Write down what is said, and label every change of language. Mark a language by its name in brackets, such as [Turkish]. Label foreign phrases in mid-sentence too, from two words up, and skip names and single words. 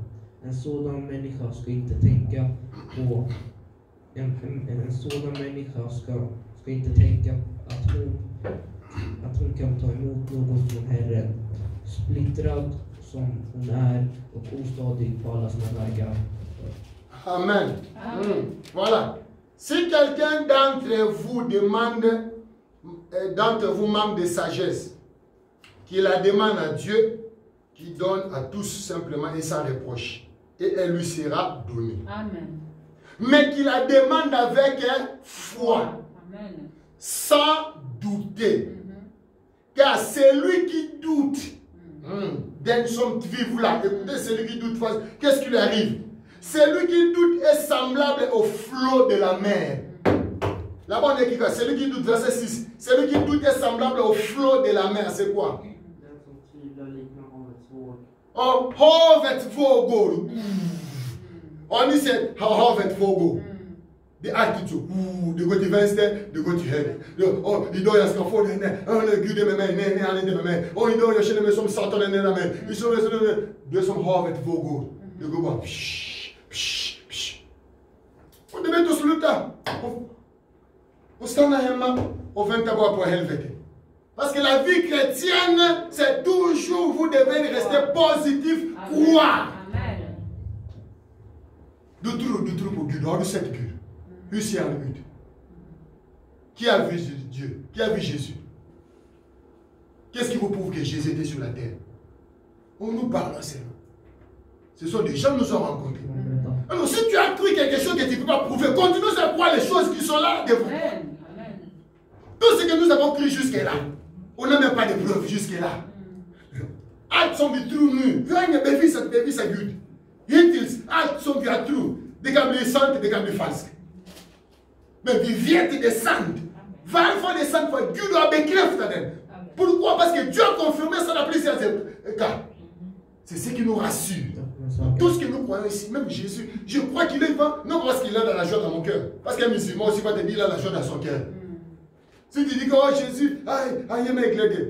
[Swedish] En sådan människa ska inte tänka på en sådan människa ska inte tänka att hon kan ta emot något från Herren. Splittrad som hon och ostadig på alla sina vägar. [French] Amen. Voilà. Si quelqu'un d'entre vous manque de sagesse, qu'il la demande à Dieu, qui donne à tous simplement et sans reproche, et elle lui sera donnée. Amen. Mais qu'il la demande avec foi. Amen. Sans douter. Car celui qui doute, d'un son vivant là, écoutez, celui qui doute, qu'est-ce qui lui arrive? Celui qui doute est semblable au flot de la mer. Là-bas on écrit quoi? Celui qui doute, verset 6. Celui qui doute est semblable au flot de la mer. C'est quoi? [Swedish] Oh, havet vågor. [French] On dit c'est [Swedish] havet vågor. [English] The attitude. [Swedish] De gå till vänster, de gå till höger. Idag jag ska få den där. Gud är med mig. Nej, han är inte med mig. Idag jag känner mig som Satan är med mig. Du är som havet vågor. Det går bara. Och det vet du sluta. Och stanna hemma och vänta bara på helvetet. [French] Parce que la vie chrétienne, c'est toujours, vous devez rester positif, croire. [Swedish] Du tro på Gud. Har du sett Gud? Hur ser han ut? [French] Qui a vu Dieu? Qui a vu Jésus? Qu'est-ce qui vous prouve que Jésus était sur la terre? On nous parle seulement. Ce sont des gens qui nous ont rencontrés. Alors si tu as cru quelque chose que tu ne peux pas prouver, continue à croire les choses qui sont là devant toi. Tout ce que nous avons cru jusque-là, on n'a même pas de preuves jusque-là. [Swedish] Allt som vi tror nu, vi har inga bevisa Gud. Hittills, allt som vi har trott, det kan bli sant, det kan bli falskt. Men vi vet det är sant. Varför det är sant? För Gud har bekräftat det. [French] Pourquoi? Parce que Dieu a confirmé ça dans plusieurs cas. C'est ce qui nous rassure. Tout ce que nous croyons ici, même Jésus, je crois qu'il est vivant, non parce qu'il a de la joie dans mon cœur. Parce qu'un musulman aussi va te dire qu'il a la joie dans son cœur. Si tu dis que oh, Jésus, il est éclairé.